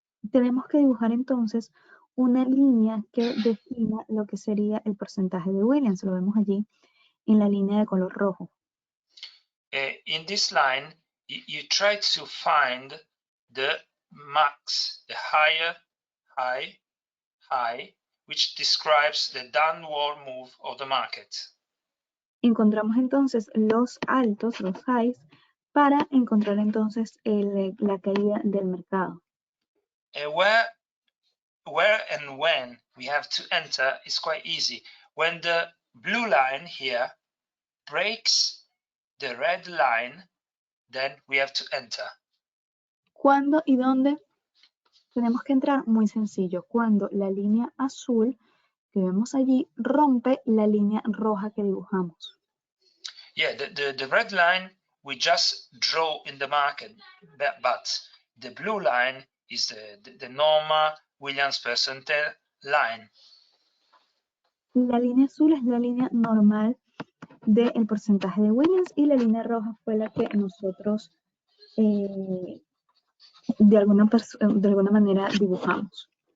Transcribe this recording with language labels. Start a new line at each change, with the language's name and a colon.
Spanish: Tenemos que dibujar entonces una línea que defina lo que sería el porcentaje de Williams. Lo vemos allí en la línea de color rojo.
English: In this line, you try to find the max, the higher high, which describes the downward move of the market.
Spanish: Encontramos entonces los altos, los highs, para encontrar entonces la caída del mercado.
English: Where and when we have to enter is quite easy. When the blue line here breaks the red line, then we have to enter.
Spanish: ¿Cuándo y dónde tenemos que entrar? Muy sencillo. Cuando la línea azul que vemos allí rompe la línea roja que dibujamos.
English: Yeah, the red line we just draw in the market, but the blue line is the normal Williams percentile line.
Spanish: La línea azul es la línea normal del porcentaje de Williams y la línea roja fue la que nosotros de alguna manera dibujamos.